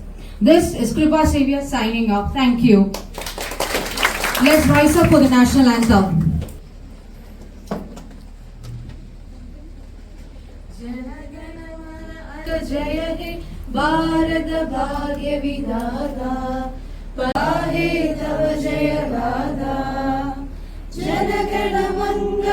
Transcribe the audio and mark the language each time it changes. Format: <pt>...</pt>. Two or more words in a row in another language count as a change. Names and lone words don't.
<en>This is Kripa Savior signing off. Thank you. Let's rise up for the national anthem.</en> <bn>জয় হে ভারত ভাগ্য বিধাতা পাহে তব জয় গাথা জনগণ মঙ্গল</bn>